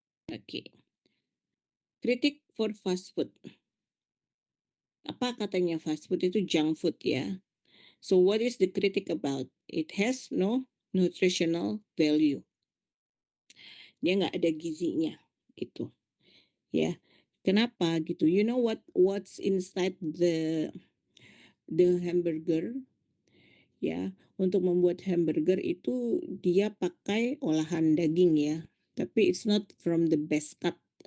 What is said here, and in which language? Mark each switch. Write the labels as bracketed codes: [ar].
[en] Okay. Kritik for fast food. [id] Apa katanya fast food itu junk food ya. [en] So what is the critic about? It has no nutritional value. [id] Dia nggak ada gizinya gitu. Ya. Kenapa gitu? [en] You know what's inside the hamburger? [id] Ya, untuk membuat hamburger itu dia pakai olahan daging ya. [en] Tapi it's not from the best cut.